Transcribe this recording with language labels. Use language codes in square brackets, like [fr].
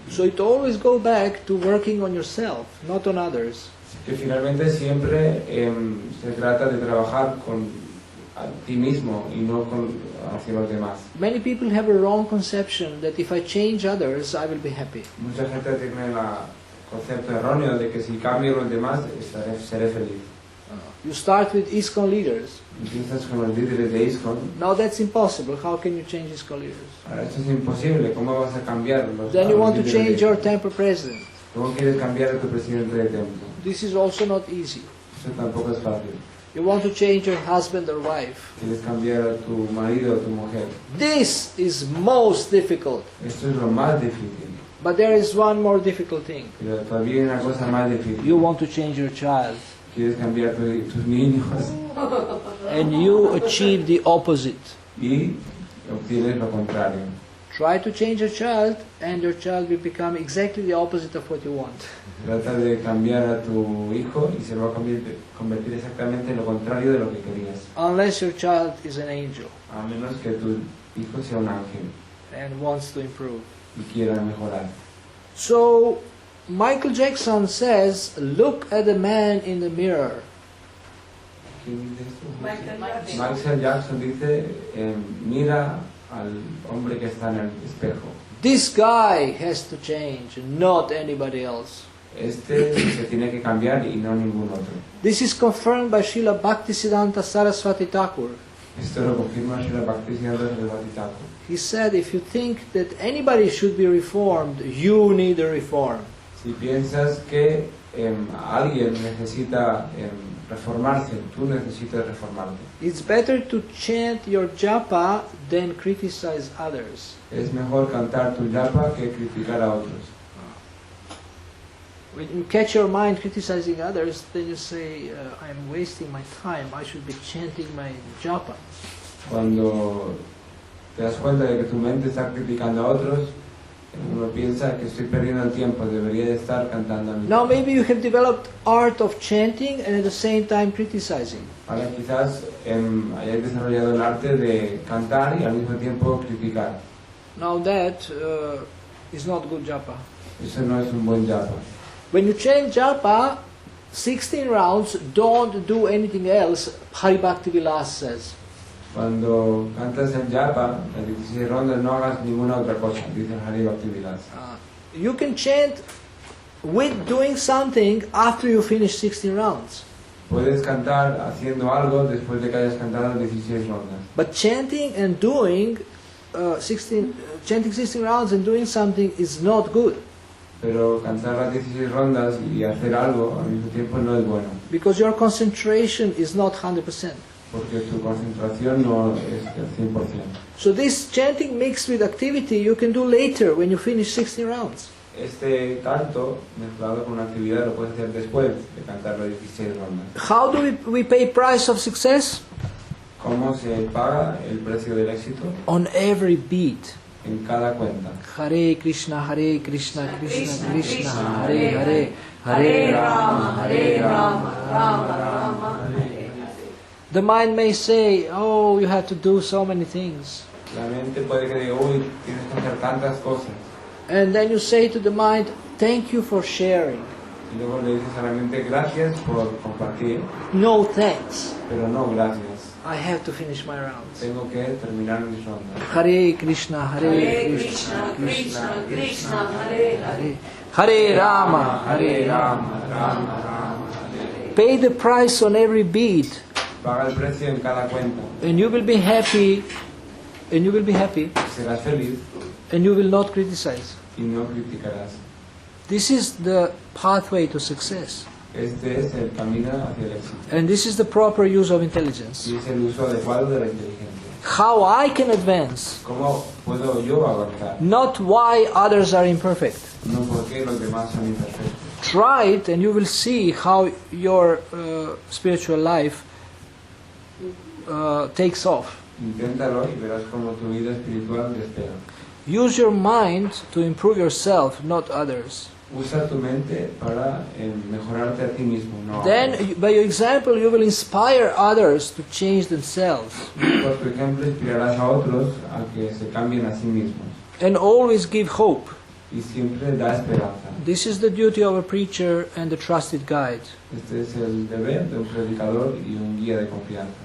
[en] So it always go back to working on yourself, not on others. [es] Que finalmente siempre se trata de trabajar con a ti mismo y no hacia los demás. [en] Many people have a wrong conception that if I change others, I will be happy. [es] Mucha gente tiene el concepto erróneo de que si cambio a los demás seré feliz. [en] You start with ISKCON leaders. [es] Empiezas con los líderes de ISKCON. [en] Now that's impossible. How can you change ISKCON leaders? [es] Ahora esto es imposible. ¿Cómo vas a cambiar los [en] Then you want to [es] líderes [en] change [es] de [en] your [es] ISKCON? [en] temple president. [es] ¿Cómo quieres cambiar a tu presidente de templo? [en] This is also not easy. [es] Eso tampoco es fácil. [en] You want to change your husband or wife. [es] Quieres cambiar a tu marido o tu mujer. [en] This is most difficult. [es] Esto es lo más difícil. [en] But there is one more difficult thing. [es] Pero todavía hay una cosa más difícil. [en] You want to change your child. [es] Quieres cambiar tus niños [en] And you achieve the opposite. [es] y obtienes lo contrario. [en] Try to change your child and your child will become exactly the opposite of what you want. [es] Trata de cambiar a tu hijo y se va a convertir exactamente en lo contrario de lo que querías. [en] Unless your child is an angel [es] A menos que tu hijo sea un ángel [en] and wants to improve. [es] y quiera mejorar. [en] So, Michael Jackson says, look at the man in the mirror. [es] ¿Quién dice esto? Michael Jackson. Michael Jackson dice, mira al hombre que está en el espejo. [en] This guy has to change, not anybody else. [es] Este se tiene que cambiar y no ningún otro. [en] This is confirmed by Srila Bhaktisiddhanta Saraswati Thakur. [es] Esto lo confirma Srila Bhaktisiddhanta Saraswati Thakur. [en] He said, if you think that anybody should be reformed, you need a reform. [es] Si piensas que alguien necesita reformarse, tú necesitas reformarte. [en] It's better to chant your japa than criticize others. [es] Es mejor cantar tu japa que criticar a otros. [en] When you catch your mind criticizing others, then you say, I'm wasting my time, I should be chanting my japa. [es] Cuando te das cuenta de que tu mente está criticando a otros, uno piensa que estoy perdiendo el tiempo, debería de estar cantando a mí. [en] Now maybe you have developed art of chanting and at the same time criticizing. [es] Ahora quizás hayáis desarrollado el arte de cantar y al mismo tiempo criticar. [en] Now that is not good japa. [es] Eso no es un buen japa. [en] When you chant japa, 16 rounds, don't do anything else, Hari Bhakti Vilas says. [es] Cuando cantas el japa, las 16 rondas, no hagas ninguna otra cosa, dice Hari Bhakti Vilas. [en] You can chant with doing something after you finish 16 rounds. [es] Puedes cantar haciendo algo después de que hayas cantado 16 rondas. [en] But chanting and doing 16 rounds and doing something is not good. [es] Pero cantar las 16 rondas y hacer algo al mismo tiempo no es bueno. [en] Because your concentration is not 100%. [es] Porque tu concentración no es del 100%. [en] So this chanting mixed with activity you can do later when you finish 16 rounds. [es] Este canto mezclado con una actividad lo puedes hacer después de cantar las 16 rondas. [en] How do we pay price of success? [es] ¿Cómo se paga el precio del éxito? [en] On every beat. [es] En cada cuenta. [sa] Hare Krishna, Krishna Krishna, Krishna, Hare Hare, Hare Rama, Rama Rama, Hare Hare. [en] The mind may say, oh, you have to do so many things. [es] La mente puede que diga, uy, tienes que hacer tantas cosas. [en] And then you say to the mind, thank you for sharing. [es] Y luego le dices a la mente, gracias por compartir, [en] No thanks. [es] pero no gracias. [en] I have to finish my rounds. [es] Tengo que terminar mis rondas. [sa] Hare Krishna, Hare Hare Krishna, Krishna, Krishna, Krishna, Hare Hare. Hare Hare Rama, Hare Rama. Rama, Rama, Hare. [en] Pay the price on every bead, [es] Paga el precio en cada cuenta. [en] and you will be happy, and you will be happy, [es] Serás feliz [en] and you will not criticize. [es] y no criticarás. [en] This is the pathway to success, [es] Este es el camino hacia el éxito. [en] and this is the proper use of intelligence. [es] Y es el uso adecuado de la inteligencia. [en] How I can advance, [es] ¿Cómo puedo yo avanzar? [en] not why others are imperfect. [es] No porque los demás son imperfectos. [en] Try it, and you will see how your spiritual life takes off. [es] Inténtalo y verás cómo tu vida espiritual despega. [en] Use your mind to improve yourself, not others. [es] Usa tu mente para mejorarte a ti mismo, no a [en] Then, [es] otros. [en] by your example, you will inspire others to change themselves. [es] Por tu ejemplo, inspirarás a otros a que se cambien a sí mismos. [en] And always give hope. [es] Y siempre da esperanza. [en] This is the duty of a preacher and a trusted guide. [es] Este es el deber de un predicador y un guía de confianza.